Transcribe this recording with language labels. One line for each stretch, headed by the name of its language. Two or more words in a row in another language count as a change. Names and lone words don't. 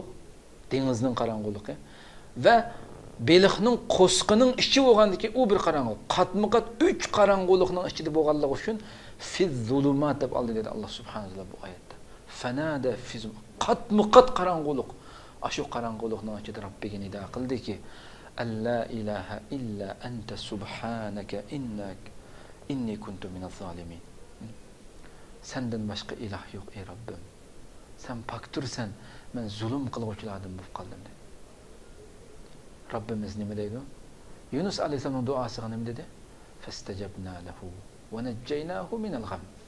Uzbek: Dengizning qorong'uligi va beliqning qo'sqining ichi bo'lgandiki u bir qorong'ulik. Qatma-qat 3 qorong'ulikning ichida bo'lganligi uchun
Arabic: في الظلمات
Uzbek: deb oldi dedi
Arabic: الله سبحانه وتعالى
Uzbek: bu oyatda.
Arabic: فنادى في
Uzbek: qatma-qat qorong'ulik. Ashu qorong'ulikning ichida Robbiga nido qildiki,
Arabic: "ألا إله إلا أنت سبحانك إني كنت من الظالمين."
Uzbek: Sendan boshqa iloh yo'q ey Robbim. Sen paktursan, men zulm qiluvchilardan bo'lib qoldim dedi. Rabbimiz nima deydi? Yunus alayhisolamning duosiga nima dedi?
Arabic: فاستجبنا له ونجيناه من الغم.